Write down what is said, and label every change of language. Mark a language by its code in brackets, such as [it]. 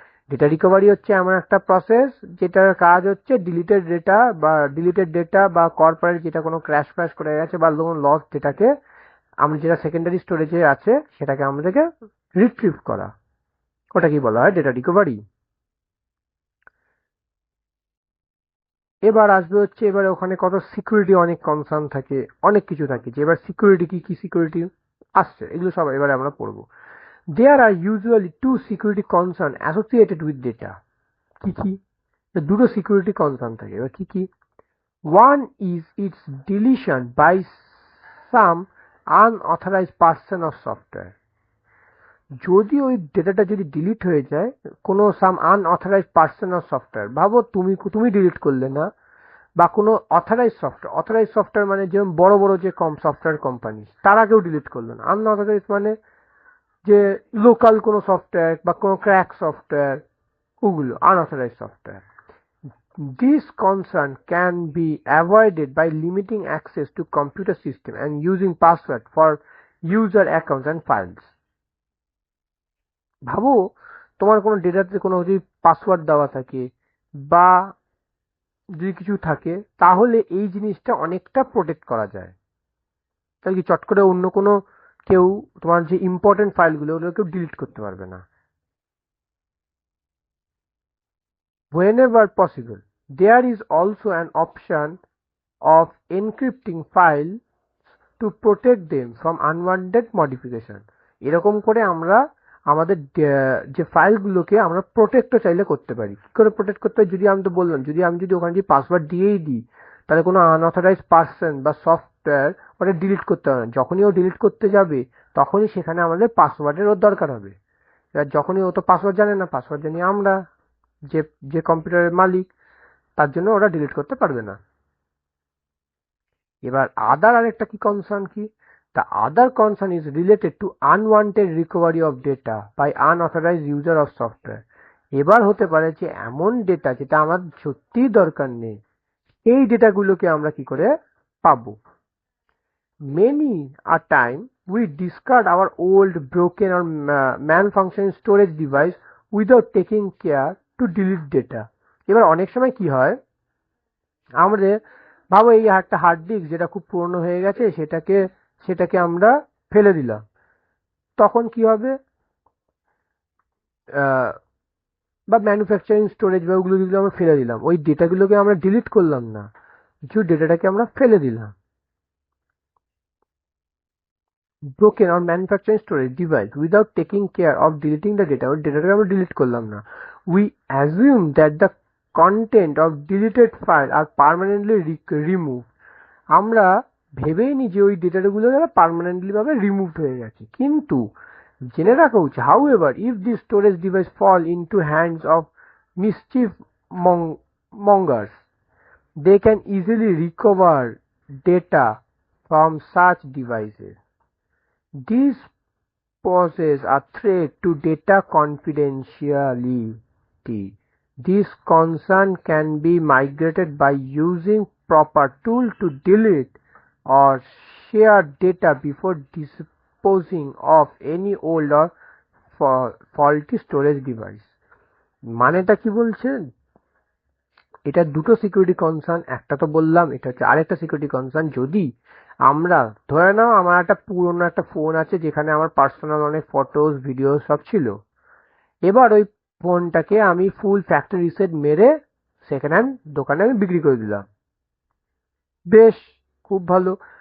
[bn] Data recovery হচ্ছে এমন একটা প্রসেস যেটার কাজ হচ্ছে ডিলিটেড ডেটা বা কর্পোরেট যেটা কোনো ক্র্যাশ ফ্র্যাশ করে গেছে বা লস ডেটাকে আমরা যেটা সেকেন্ডারি স্টোরেজে আছে সেটাকে আমাদেরকে রিট্রিভ করা, ওটা কি বলা হয়? Data recovery. এবার আসবে হচ্ছে, এবার ওখানে কত সিকিউরিটি অনেক কনসার্ন থাকে, অনেক কিছু থাকে, যে এবার সিকিউরিটি কি কি সিকিউরিটি আসছে, এগুলো সব এবারে আমরা পড়বো। [en] There are usually two security concerns associated with data. [bn] কি কি? দুটো সিকিউরিটি কনসার্ন থাকে। এবার কি কি? [en] One is its deletion by some unauthorized person or software. [bn] যদি ওই ডেটাটা যদি ডিলিট হয়ে যায় কোনো সাম আনঅথরাইজড পার্সন অর সফটওয়্যার, ভাবো তুমি ডিলিট করলে না, বা কোনো অথরাইজ সফটওয়্যার মানে যেমন বড় বড় যে সফটওয়্যার কোম্পানি তারা কেউ ডিলিট করলো না। আনঅথরাইজ মানে যে লোকাল কোনো সফটওয়্যার বা কোনো ক্র্যাক সফটওয়্যার, ওগুলো unauthorised software. [en] This concern can be avoided by limiting access to computer system and using password for user accounts and files. [bn] ভাবো তোমার কোনো ডেটাতে কোনো যদি পাসওয়ার্ড দেওয়া থাকে বা যদি কিছু থাকে, তাহলে এই জিনিসটা অনেকটা প্রোটেক্ট করা যায়। তাহলে কি চট করে অন্য কোনো কেউ তোমার যে ইম্পর্টেন্ট ফাইলগুলো ওগুলো কেউ ডিলিট করতে পারবে না। [en] Whenever possible, there is also an option of encrypting files to protect them from unwanted modification. [bn] এরকম করে আমরা আমাদের যে ফাইলগুলোকে আমরা প্রোটেক্টও চাইলে করতে পারি। কি করে প্রোটেক্ট করতে হয়? যদি আমি তো বললাম, আমি যদি ওখানে যদি পাসওয়ার্ড দিয়েই দিই, তাহলে কোনো আনঅথরাইজ পার্সন বা সফটওয়্যার ওটা ডিলিট করতে হবে না। যখনই ও ডিলিট করতে যাবে তখনই সেখানে আমাদের পাসওয়ার্ডের ওর দরকার হবে। এবার যখনই ও তো পাসওয়ার্ড জানে না, পাসওয়ার্ড জানি আমরা, যে যে কম্পিউটারের মালিক, তার জন্য ওরা ডিলিট করতে পারবে না। এবার আরেকটা কি কনসার্ন কি? [en] The other concern is related to unwanted recovery of data by unauthorized user of software. [bn] এবার হতে পারে যে এমন ডেটা যেটা আমার সত্যিই দরকার নেই, এই ডেটাগুলোকে আমরা কি করে পাবো? [en] Many a time we discard our old, broken or malfunctioning storage device without taking care to delete data. [bn] এবার অনেক সময় কি হয়, আমাদের ভাবো এই একটা হার্ড ডিস্ক যেটা খুব পুরনো হয়ে গেছে, সেটাকে আমরা ফেলে দিলাম। তখন কি হবে? বা ম্যানুফ্যাকচারিং স্টোরেজ বা ওগুলো যেগুলো আমরা ফেলে দিলাম, ওই ডেটাগুলোকে আমরা ডিলিট করলাম না, কিছু ডেটাটাকে আমরা ফেলে দিলাম। [en] Broken or manufacturing storage device without taking care of deleting the data, [bn] ওই ডেটাটাকে আমরা ডিলিট করলাম না। [en] We assume that the content of deleted file are permanently removed. [bn] আমরা ভেবেই নি যে ওই ডেটাগুলো পার্মানেন্টলি ভাবে রিমুভড হয়ে গেছে। কিন্তু জেনে রাখা উচিত, [en] however, if this storage device fall into hands of mischief mongers, they can easily recover data from such devices. This poses a threat to data confidentiality. This concern can be mitigated by using proper tool to delete or share data before disposing of any old or faulty storage device. [bn] মানেটা কি বলছে? এটা দুটো security concern, একটা তো বললাম, এটা হচ্ছে আরেকটা সিকিউরিটি কনসার্ন। যদি আমরা ধরে নাও আমার একটা পুরনো একটা ফোন আছে যেখানে আমার পার্সোনাল অনেক ফটোস ভিডিও সব ছিল, এবার ওই ফোনটাকে আমি ফুল ফ্যাক্টরি রিসেট মেরে সেকেন্ড হ্যান্ড দোকানে আমি বিক্রি করে দিলাম, বেশ খুব ভালো।